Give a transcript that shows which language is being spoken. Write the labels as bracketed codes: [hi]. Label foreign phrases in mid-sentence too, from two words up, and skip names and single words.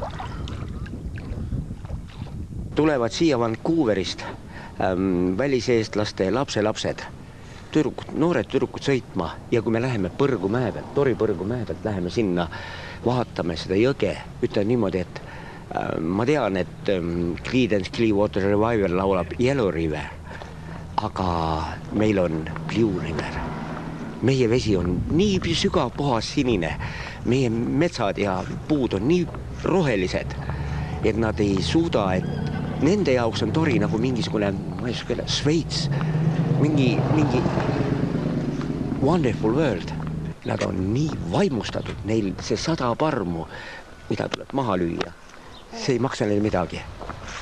[et] Tulevad siia Vancouverist väliseestlaste lapselapsed, noored tüdrukud sõitma ja kui me läheme Põrgumäe pealt, Tori Põrgumäe pealt, läheme sinna, vaatame seda jõge, ütlen niimoodi, et ma tean, et Creedence Clearwater Revival laulab Yellow River, aga meil on Blue River. Meie vesi on nii sügav, puhas sinine, meie metsad ja puud on nii rohelised, et nad ei suuda, et nende jaoks on Tori nagu mingisugune, ma ei saa Šveits, mingi [en] wonderful world. [et] Nad on nii vaimustatud, neil see 100 parmu, mida tuleb maha lüüa, see ei maksa neile midagi.